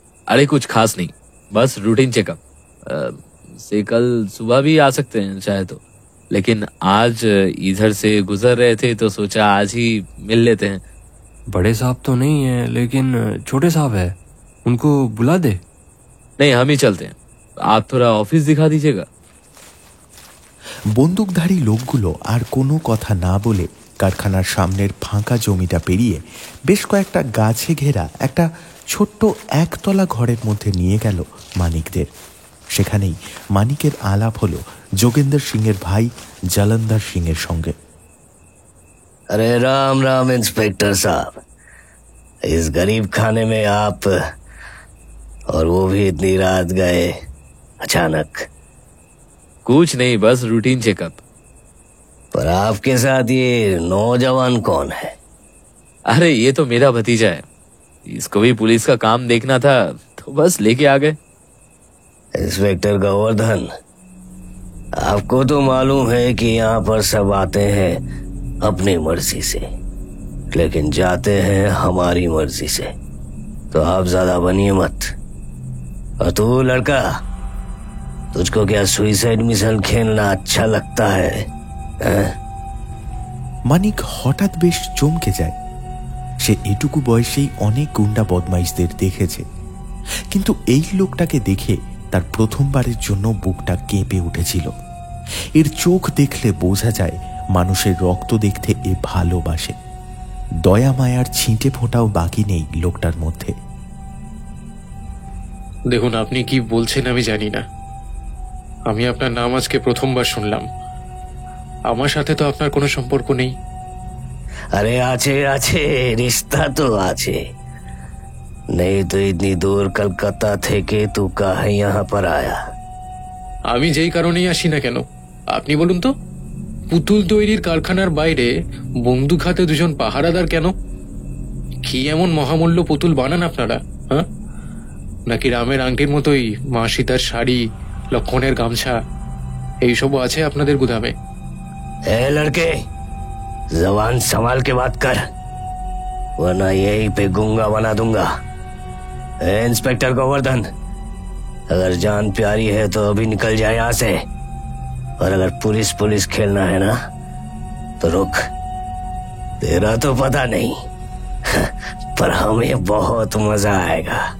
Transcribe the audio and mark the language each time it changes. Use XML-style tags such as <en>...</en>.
<hi>अरे कुछ खास नहीं, बस रूटीन चेकअप से कल सुबह भी आ सकते हैं चाहे तो, लेकिन आज इधर से गुजर रहे थे तो सोचा आज ही मिल लेते हैं। बड़े साहब तो नहीं है लेकिन छोटे साहब है, उनको बुला दे। नहीं, हम ही चलते हैं, आप थोड़ा ऑफिस दिखा दीजिएगा।</hi> <bn>বন্দুকধারী লোকগুলো আর কোনো কথা না বলে কারখানার সামনের ফাঁকা জমিটা পেরিয়ে বেশ কয়েকটা গাছে ঘেরা একটা ছোট্ট একতলা ঘরের মধ্যে নিয়ে গেল মানিকদের। সেখানেই মানিকের আলাপ হলো যোগেন্দর সিংয়ের ভাই জলন্ধর সিংয়ের সঙ্গে।</bn> <hi>अरे राम राम इंस्पेक्टर साहब, इस गरीब खाने में आप, और वो भी इतनी रात गए अचानक। कुछ नहीं, बस रूटीन चेकअप। पर आपके साथ ये नौजवान कौन है? अरे ये तो मेरा भतीजा है, इसको भी पुलिस का काम देखना था तो बस लेके आ गए। इंस्पेक्टर गोवर्धन, आपको तो मालूम है कि यहाँ पर सब आते हैं अपनी मर्जी से, लेकिन जाते हैं हमारी मर्जी से, तो आप ज्यादा बनिए मत। और तू लड़का, तुझको क्या सुइसाइड मिशन खेलना अच्छा लगता है?</hi> <bn>মানিক হঠাৎ বেশ চমকে যায়। সে এটুকু বয়সেই অনেক গুন্ডা বদমাইশদের দেখেছে, কিন্তু এই লোকটাকে দেখে তার প্রথমবারের জন্য বুকটা কেঁপে উঠেছিল। এর চোখ দেখলে বোঝা যায় মানুষের রক্ত দেখতে এ ভালোবাসে। দয়া মায়ার ছিটে ফোঁটাও বাকি নেই লোকটার মধ্যে। দেখুন, আপনি কি বলছেন আমি জানি না, আমি আপনার নাম আজকে প্রথমবার শুনলাম। আমার সাথে তো আপনার কোনো সম্পর্ক নেই।</bn> <hi>अरे आछे आछे, रिश्ता तो आछे, नहीं तो इतनी दूर कलकत्ता थे के तू काहे यहाँ पर आया?</hi> <bn>আমি যেই কারণেই আসি না কেন আপনি বলুন তো, পুতুল তৈরির কারখানার বাইরে বন্দুক হাতে দুজন পাহারাদার কেন? কি এমন মহামূল্য পুতুল বানান আপনারা? হ্যাঁ, নাকি রামের আংটির মতোই মা সীতার শাড়ি, লক্ষণের গামছা এইসবও আছে আপনাদের গুদামে?</bn> <hi>ए लड़के, जबान संभाल के बात कर, वरना यहीं पे गूंगा बना दूंगा। ए इंस्पेक्टर गोवर्धन, अगर जान प्यारी है तो अभी निकल जाए यहाँ से, और अगर पुलिस पुलिस खेलना है ना तो रुक, तेरा तो पता नहीं पर हमें बहुत मजा आएगा।</hi>